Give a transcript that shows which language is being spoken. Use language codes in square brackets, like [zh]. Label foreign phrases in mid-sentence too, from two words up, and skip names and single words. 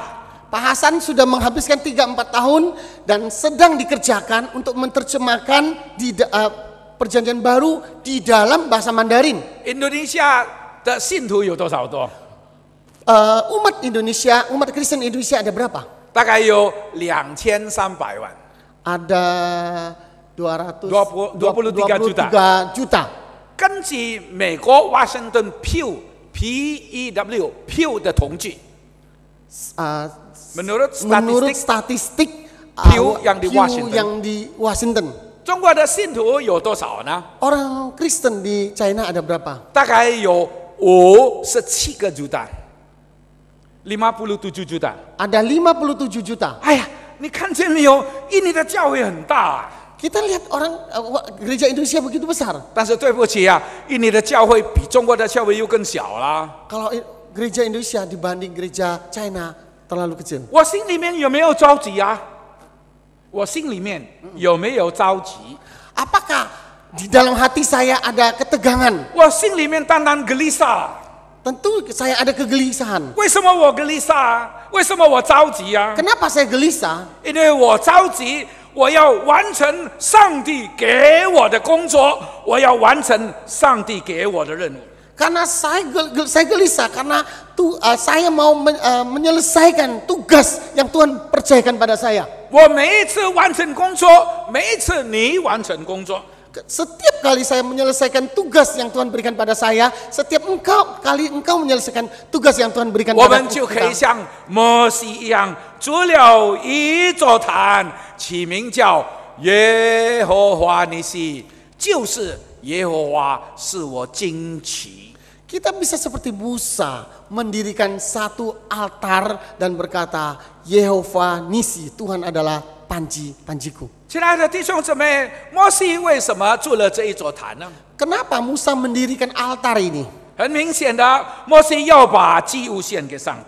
[id] Pak Hasan sudah menghabiskan 3-4 tahun dan sedang dikerjakan untuk menerjemahkan di perjanjian baru di dalam bahasa Mandarin. [zh] 印度尼西亚的信徒有多少多？ [id] Umat Indonesia, umat Kristen Indonesia ada berapa? [zh] 大概有2300万。 [id] Ada 23 juta. [zh] 根据美国华盛顿 Pew 的统计， [id] menurut statistik Pew yang di Washington. [zh] 中国的信徒有多少呢？ [id] Orang Kristen di China ada berapa? [zh] 大概有57个 juta，57 juta。 [id] Ada 57 juta. [zh] 哎呀，你看见没有？印尼的教会很大啊， [id] Kita lihat orang gereja Indonesia begitu besar. [zh] 但是对不起啊，印尼的教会比中国的教会又更小啦。 [id] Kalau gereja Indonesia dibanding gereja China terlalu kecil. [zh] 我心里面有没有着急啊？我心里面有没有着急？ [id] Apakah di dalam hati saya ada ketegangan? [zh] 我心里面当然 gelisah。 [id] Tentu saya ada kegelisahan. [zh] 为什么我gelisah？为什么我着急啊？ [id] Kenapa saya gelisah? [zh] 因为我着急，我要完成上帝给我的工作，我要完成上帝给我的任务。 [id] Karena saya gelisah karena saya mau menyelesaikan tugas yang Tuhan percayakan pada saya. [zh] 我每一次完成工作，每一次你完成工作， [id] Setiap kali saya menyelesaikan tugas yang Tuhan berikan pada saya, setiap kali engkau menyelesaikan tugas yang Tuhan berikan [zh] 我 [id] pada [zh] 们就可以 [id] kita, [zh] 像摩西一样，筑了一座坛，起名叫耶和华尼西，就是耶和华是我旌旗。 [id] kita bisa seperti Musa mendirikan satu altar dan berkata, Yehova Nisi, Tuhan adalah panjiku. [zh] 亲爱的弟兄姊妹，摩西为什么筑了这一座坛呢？ [id] Kenapa Musa mendirikan altar ini? [zh] 很明显的，摩西要把祭物献给上帝。